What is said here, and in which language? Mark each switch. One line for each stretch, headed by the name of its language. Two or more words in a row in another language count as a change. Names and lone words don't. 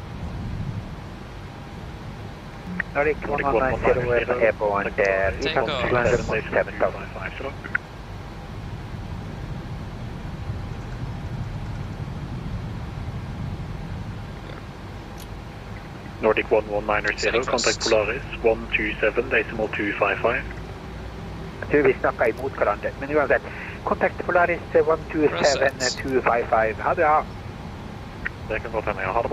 English: Nordic 1190 with airborne there. Take off. 200.7,000. Nordic 1190, contact Polaris 127.255.
Swedish: Jag tror vi snackar emot varandra, men oavsett. Kontakt Polaris 127.255. Ha det bra.
Norwegian: Det kan godt hende jeg har det bra.